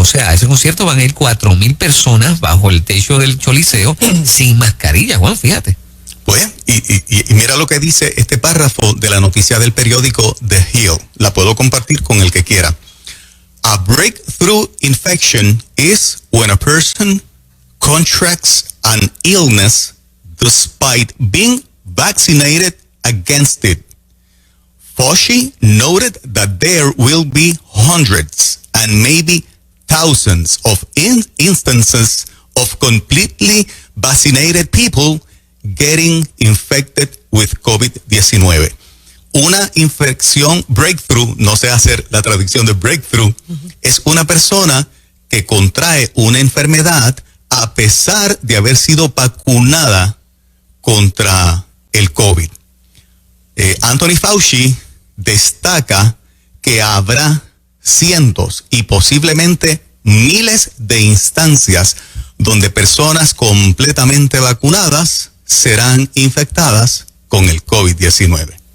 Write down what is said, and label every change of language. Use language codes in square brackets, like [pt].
[es] O sea, a ese concierto van a ir 4,000 personas bajo el techo del Choliseo sin mascarilla, Juan, fíjate. Pues, y mira lo que dice este párrafo de la noticia del periódico The Hill. La puedo compartir con el que quiera. [en] A breakthrough infection is when a person contracts an illness despite being vaccinated against it. Fauci noted that there will be hundreds and maybe thousands of instances of completely vaccinated people getting infected with COVID-19. [es] Una infección breakthrough, no sé hacer la traducción de breakthrough, es una persona que contrae una enfermedad a pesar de haber sido vacunada contra el COVID. Anthony Fauci destaca que habrá cientos y posiblemente miles de instancias donde personas completamente vacunadas serán infectadas con el COVID-19.